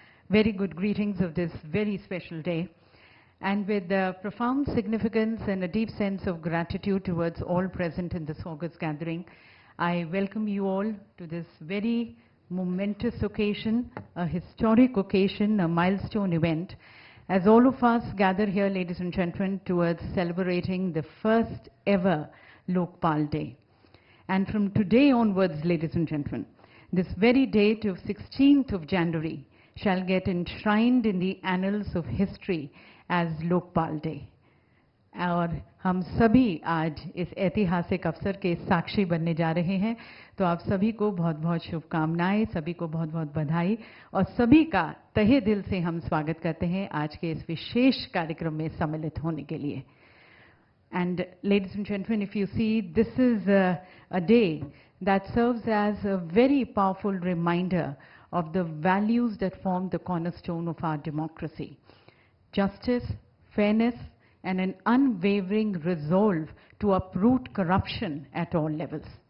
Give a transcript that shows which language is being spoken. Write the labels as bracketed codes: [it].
[en] Very good greetings of this very special day. And with profound significance and a deep sense of gratitude towards all present in this August gathering, I welcome you all to this very momentous occasion, a historic occasion, a milestone event, as all of us gather here, ladies and gentlemen, towards celebrating the first ever Lokpal Day. And from today onwards, ladies and gentlemen, this very date of 16th of January shall get enshrined in the annals of history as Lokpal Day. [hi] और हम सभी आज इस ऐतिहासिक अवसर के साक्षी बनने जा रहे हैं, तो आप सभी को बहुत बहुत शुभकामनाएं, सभी को बहुत बहुत बधाई और सभी का तहे दिल से हम स्वागत करते हैं आज के इस विशेष कार्यक्रम में सम्मिलित होने के लिए. [en] And ladies and gentlemen, if you see, this is a day that serves as a very powerful reminder of the values that form the cornerstone of our democracy. Justice, fairness, and an unwavering resolve to uproot corruption at all levels.